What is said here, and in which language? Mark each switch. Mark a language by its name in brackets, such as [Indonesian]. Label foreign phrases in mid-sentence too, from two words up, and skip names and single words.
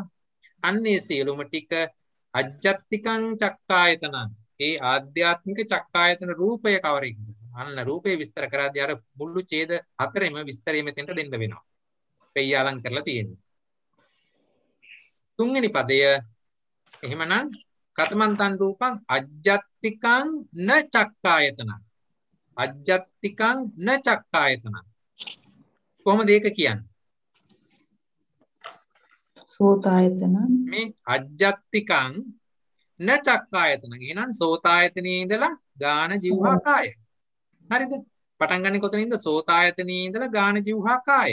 [Sinhala] අන්නේ සියලුම ටික [Pali] අජ්ජත්තිකං චක්කායතනං. [Sinhala] ඒ ආධ්‍යාත්මික චක්කායතන රූපය කවරෙක්ද? අන්න රූපේ විස්තර කරද්දී අර මුළු ඡේද 4ෙම විස්තරය මෙතෙන්ට දෙන්න වෙනවා. පෙය්‍යාලං කරලා තියෙන්නේ. තුන්වෙනි පදය එහෙමනම් [Pali] කතමන්තං රූපං අජ්ජත්තිකං න චක්කායතනං. අජ්ජත්තිකං න චක්කායතනං. [Sinhala] කොහොමද ඒක කියන්නේ? සෝතායතන [Pali] මේ අජ්ජත්තිකං න චක්කායතන. [Sinhala] එහෙනම් සෝතායතනයේ ඉඳලා ගාන ජීවහා කාය. හරිද? පටන් ගන්නේ කොතනින්ද? සෝතායතනයේ ඉඳලා ගාන ජීවහා කාය.